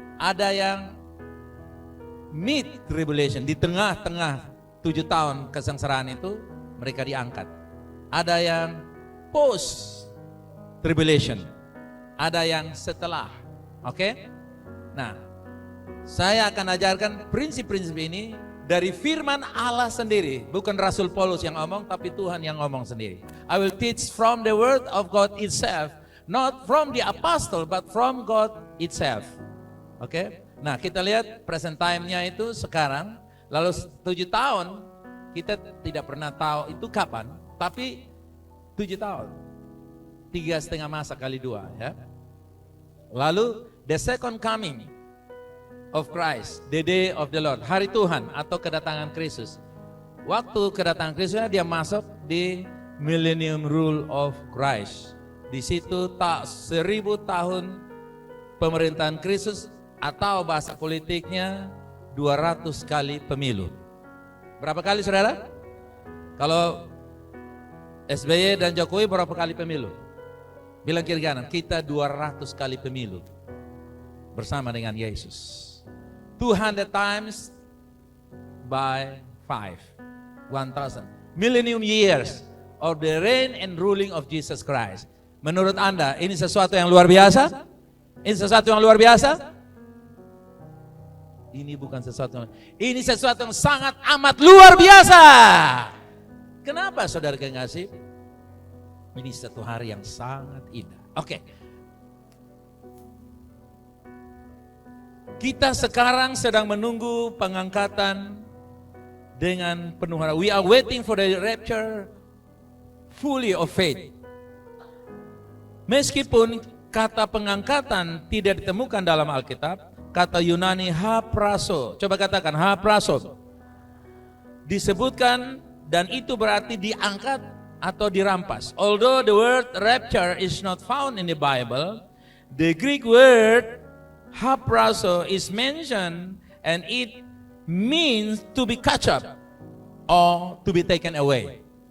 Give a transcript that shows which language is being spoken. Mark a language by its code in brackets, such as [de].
[id] Ada yang mid-tribulation, di tengah-tengah 7 tahun kesengsaraan itu mereka diangkat. Ada yang post-tribulation, ada yang setelah. Oke? Nah, saya akan ajarkan prinsip-prinsip ini dari firman Allah sendiri. Bukan Rasul Paulus yang ngomong, tapi Tuhan yang ngomong sendiri. [en] I will teach from the word of God itself, not from the apostle, but from God itself. Oke? [id] Nah, kita lihat present time-nya itu sekarang, lalu 7 tahun, kita tidak pernah tahu itu kapan, tapi 7 tahun, 3,5 masa kali 2 ya. Lalu [en] the second coming of Christ, the day of the Lord, [id] hari Tuhan atau kedatangan Kristus. Waktu kedatangan Kristus dia masuk di [en] millennium rule of Christ. [id] Di situ tak 1000 tahun pemerintahan Kristus, atau bahasa politiknya 200 kali pemilu. Berapa kali saudara? Kalau SBY dan Jokowi berapa kali pemilu? Bilang kiri kanan, kita 200 kali pemilu bersama dengan Yesus. [en] 200 times by 1000 millennium years of the reign and ruling of Jesus Christ. [id] Menurut Anda ini sesuatu yang luar biasa? Ini sesuatu yang luar biasa? Ini bukan sesuatu, ini sesuatu yang sangat amat luar biasa. Kenapa saudara kekasih? Ini satu hari yang sangat indah. Oke. Kita sekarang sedang menunggu pengangkatan dengan penuh harap. [en] We are waiting for the rapture fully of faith. [id] Meskipun kata pengangkatan tidak ditemukan dalam Alkitab, kata Yunani hapraso, coba katakan hapraso, disebutkan dan itu berarti diangkat atau dirampas. [en] Although the word rapture is not found in the Bible, the Greek word hapraso is mentioned and it means to be catch up or to be taken away.